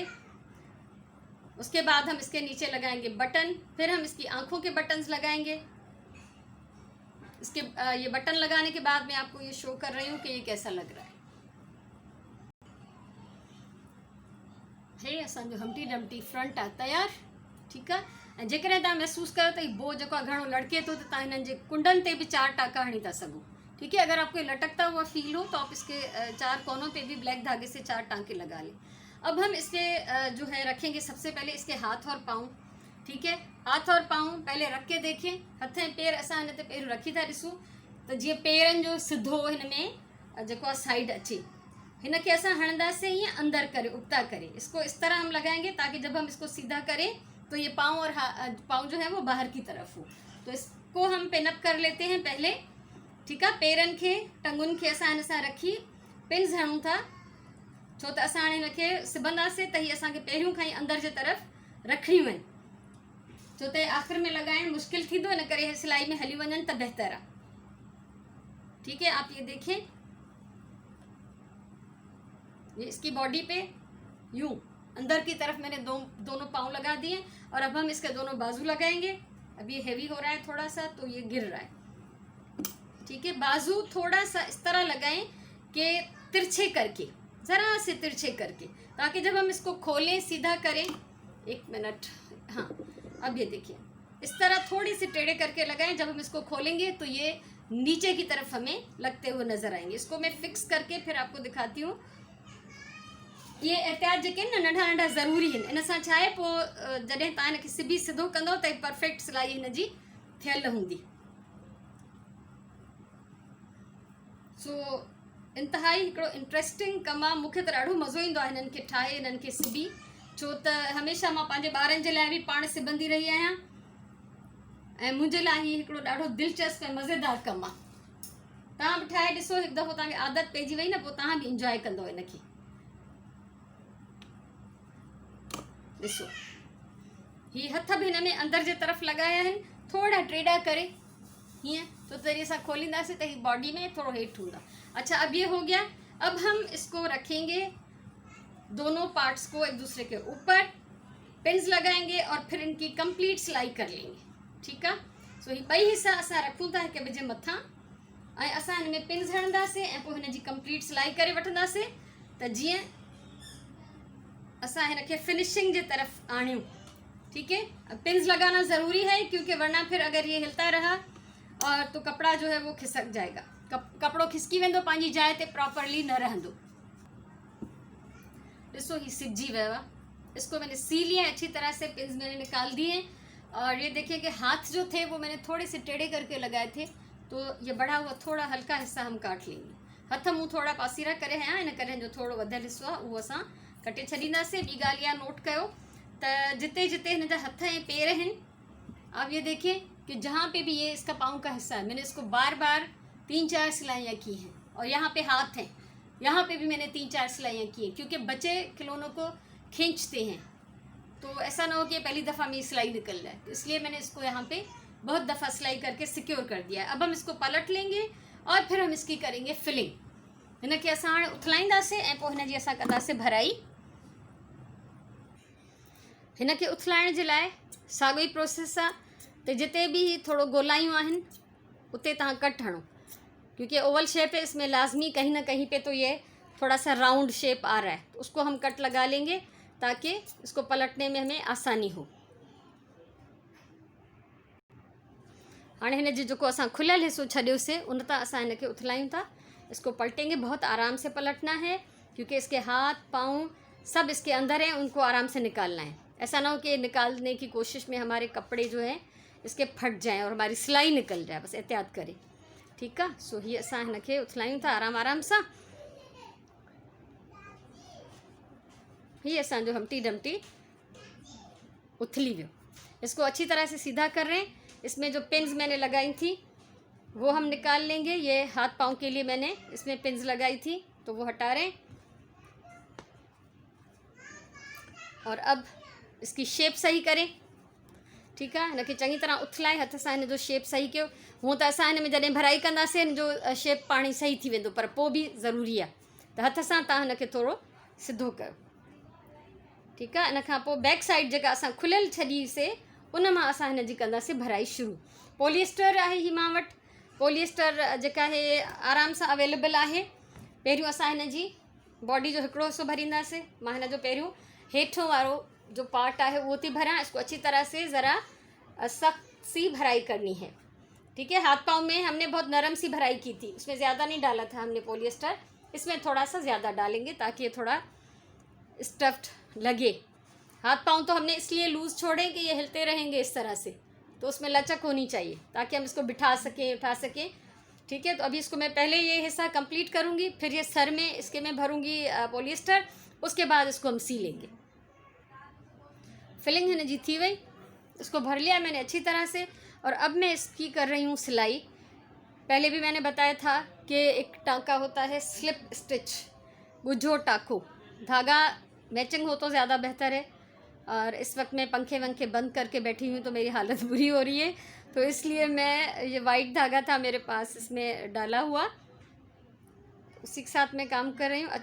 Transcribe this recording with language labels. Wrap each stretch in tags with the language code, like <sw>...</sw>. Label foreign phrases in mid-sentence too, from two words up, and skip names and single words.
<hi>उसके बाद हम इसके नीचे लगाएंगे बटन, फिर हम इसकी आंखों के बटन्स लगाएंगे। इसके ये बटन लगाने के बाद मैं आपको ये शो कर रही हूँ कि ये कैसा लग रहा है।</hi> <sd>असांजो हमटी डमटी फ्रंट आहे तैयार।</sd> <hi>ठीक है।</hi> <sd>ऐं जेकॾहिं तव्हां महसूस कयो त बो जेको आहे घणो लड़के तो तव्हां हिननि जे कुंडनि ते भी 4 टाका हणी था सघो।</sd> <hi>ठीक है। अगर आपको लटकता हुआ फील हो तो आप इसके 4 कोनों पे भी ब्लैक धागे से 4 टांके लगा लें। अब हम इसके जो है रखेंगे सबसे पहले इसके हाथ और पाँव। ठीक है, हाथ और पाँव पहले रख के देखें।</hi> <sd>हथ ऐं पेर असां हिन ते पहिरियों रखी था ॾिसूं त जीअं पेरनि जो सिधो हिन में जेको आहे साइड अचे। हिनखे असां हणंदासीं हीअं अंदर करे उगता करे।</sd> <hi>इसको इस तरह हम लगाएंगे ताकि जब हम इसको सीधा करें तो ये पाँव और पाँव जो है वो बाहर की तरफ हो। तो इसको हम पिनअप कर लेते हैं पहले। ठीक है,</hi> <sd>पेरनि खे टंगुनि खे असां हिन सां रखी पिन्स हणूं था छो त असां हाणे हिनखे सिबंदासीं त हीअ असांखे पहिरियों खां ई अंदर जे तरफ़ रखणियूं आहिनि, छो त आख़िर में लगाइण मुश्किल थींदो, इन करे सिलाई में हली वञनि त बहितर आहे।</sd> <hi>ठीक है, आप ये देखें, ये इसकी बॉडी पे यूं अंदर की तरफ मैंने दोनों पाँव लगा दिए और अब हम इसके दोनों बाजू लगाएंगे। अब ये हैवी हो रहा है थोड़ा सा तो ये गिर रहा है। ठीक है, बाजू थोड़ा सा इस तरह लगाएं कि तिरछे करके, ज़रा से तिरछे करके, ताकि जब हम इसको खोलें सीधा करें। 1 मिनट, हाँ, अब ये देखिए इस तरह थोड़ी सी टेढ़े करके लगाएं। जब हम इसको खोलेंगे तो ये नीचे की तरफ हमें लगते हुए नजर आएंगे। इसको मैं फिक्स करके फिर आपको दिखाती हूँ।</hi> <sd>ये एहतियात जेके नंढा नंढा ज़रूरी आहिनि। इन सां छा आहे पोइ जॾहिं तव्हां हिनखे सिबी सिधो कंदो त परफेक्ट सिलाई हिन जी थियल हूंदी। सो इंतहाई हिकिड़ो इंट्रस्टिंग कमु आहे। मूंखे त ॾाढो मज़ो ईंदो आहे हिननि खे ठाहे, हिननि खे सिबी, छो त हमेशह मां पंहिंजे ॿारनि जे लाइ बि पाण सिबंदी रही आहियां ऐं मुंहिंजे लाइ हीउ हिकिड़ो ॾाढो दिलचस्प ऐं मज़ेदार कमु आहे। तव्हां बि ठाहे ॾिसो, हिकु दफ़ो तव्हांखे आदत पइजी वई न, पोइ तव्हां बि इंजॉय कंदव हिनखे। ॾिसो हीअ हथ भी हिन में अंदर जे तरफ़ लगाया आहिनि, थोड़ा टेढ़ा करे हीअं, तो तरीक़े सां खोलींदासीं त ही बॉडी में थोड़ो हेठि हूंदा।</sd> <hi>अच्छा, अब ये हो गया। अब हम इसको रखेंगे दोनों पार्ट्स को एक दूसरे के ऊपर, पिन्स लगाएंगे और फिर इनकी कंप्लीट सिलाई कर लेंगे। ठीक है,</hi> <sd>सो ही ॿई हिस्सा असां रखूं था हिक ॿिए जे मथां ऐं असां हिन में पिन्स हणंदासीं ऐं पोइ हिन जी कंप्लीट सिलाई करे वठंदासीं त जीअं असां हिन खे फिनिशिंग जे तरफ़ आणियूं।</sd> <hi>ठीक है, पिन्स लगाना ज़रूरी है क्योंकि वरना फिर अगर ये हिलता रहा और तो कपड़ा जो है वो खिसक जाएगा,</hi> <sd>कपड़ो खिसकी वेंदो, पंहिंजी जाइ ते प्रॉपरली न रहंदो। ॾिसो ही सिजी वियो आहे,</sd> <hi>इसको मैंने सी लिया अच्छी तरह से, पिन्स मैंने निकाल दिए और ये देखिए कि हाथ जो थे वो मैंने थोड़े से टेढ़े करके लगाए थे, तो ये बढ़ा हुआ थोड़ा हल्का हिस्सा हम काट लेंगे।</hi> <sd>हथ मुँह थोड़ा पासीरा करे हैं, इन करे जो थोड़ो वधियल हिस्सो आहे उहो असां कटे छॾींदासीं। ॿी ॻाल्हि इहा नोट कयो त जिते जिते हिन जा हथ ऐं पेर हैं,</sd> <hi>आप ये देखिए कि जहाँ पे भी ये इसका पाँव का हिस्सा है, मैंने इसको बार बार 3-4 सिलाइयाँ की हैं और यहाँ पे हाथ हैं, यहाँ पे भी मैंने 3-4 सिलाइयाँ की हैं क्योंकि बच्चे खिलौनों को खींचते हैं, तो ऐसा ना हो कि पहली दफ़ा में सिलाई निकल जाए, तो इसलिए मैंने इसको यहाँ पे बहुत दफ़ा सिलाई करके सिक्योर कर दिया है। अब हम इसको पलट लेंगे और फिर हम इसकी करेंगे फिलिंग।</hi> <sd>हिन खे असां हाणे उथलाईंदासीं ऐं पोइ हिन जी असां कंदासीं भराई। हिन खे उथलाइण जे लाइ साॻियो ई प्रोसेस आहे, तो जिते भी थोड़ो गोलाइयूं आहिनि उते तव्हां कट हणो,</sd> <hi>क्योंकि ओवल शेप है, इसमें लाजमी कहीं ना कहीं पे तो ये थोड़ा सा राउंड शेप आ रहा है, तो उसको हम कट लगा लेंगे ताकि इसको पलटने में हमें आसानी हो। हाँ,</hi> <sd>हिन जो जेको असां खुलियल हिस्सो छॾियोसीं उन तां असां हिन खे उथलायूं था।</sd> <hi>इसको पलटेंगे, बहुत आराम से पलटना है क्योंकि इसके हाथ पाँव सब इसके अंदर हैं, उनको आराम से निकालना है। ऐसा ना हो कि निकालने की कोशिश में हमारे कपड़े जो हैं इसके फट जाएं और हमारी सिलाई निकल जाए, बस एहतियात करें। ठीक है,</hi> <sd>सो ही असां हिन खे उथलायूं था आराम आराम सां। ही असांजो हमटी डमटी उथली वियो।</sd> <hi>इसको अच्छी तरह से सीधा कर रहे हैं। इसमें जो पिन्स मैंने लगाई थी वो हम निकाल लेंगे। ये हाथ पाँव के लिए मैंने इसमें पिन्स लगाई थी तो वो हटा रहे हैं। और अब इसकी शेप सही करें। ठीक है,</hi> <sd>हिन खे चङी तरह उथलाए हथ सां हिन जो शेप सही कयो। हूँ त असां हिन में जॾहिं भराई कंदासीं हिन जो शेप पाण ई सही थी वेंदो, पर पोइ बि ज़रूरी आहे त हथ सां तव्हां हिन खे थोरो सिधो कयो।</sd> <hi>ठीक है,</hi> <sd>इन खां पोइ बैक साइड जेका असां खुलियल छॾीसीं उन मां असां हिन जी कंदासीं भराई शुरू। पॉलिएस्टर आहे ही मां वटि, पॉलिएस्टर जेका आहे आराम सां अवेलेबल आहे। पहिरियों असां हिन जी बॉडी जो हिकिड़ो हिस्सो भरींदासीं। मां हिन जो पहिरियों हेठों वारो जो पार्ट</sd> <hi>है वो</hi> <sd>थी भरा।</sd> <hi>इसको अच्छी तरह से ज़रा सख्त सी भराई करनी है। ठीक है, हाथ पाँव में हमने बहुत नरम सी भराई की थी, उसमें ज़्यादा नहीं डाला था हमने पॉलिएस्टर, इसमें थोड़ा सा ज़्यादा डालेंगे ताकि ये थोड़ा स्टफ्ड लगे। हाथ पाँव तो हमने इसलिए लूज़ छोड़े कि ये हिलते रहेंगे इस तरह से, तो उसमें लचक होनी चाहिए ताकि हम इसको बिठा सकें, उठा सकें। ठीक है, तो अभी इसको मैं पहले ये हिस्सा कंप्लीट करूँगी, फिर ये सर में इसके मैं भरूँगी पॉलिएस्टर, उसके बाद इसको हम सी लेंगे।</hi> <sd>फिलिंग हिन जी थी वई,</sd> <hi>इसको भर लिया मैंने अच्छी तरह से। और अब मैं इसकी कर रही हूँ सिलाई। पहले भी मैंने बताया था कि एक टाँका होता है स्लिप स्टिच, गुझो टाँको, धागा मैचिंग हो तो ज़्यादा बेहतर है। और इस वक्त मैं पंखे वंखे बंद करके बैठी हूँ तो मेरी हालत बुरी हो रही है, तो इसलिए मैं ये वाइट धागा था मेरे पास, इसमें डाला हुआ, उसी के साथ मैं काम कर रही हूँ।</hi>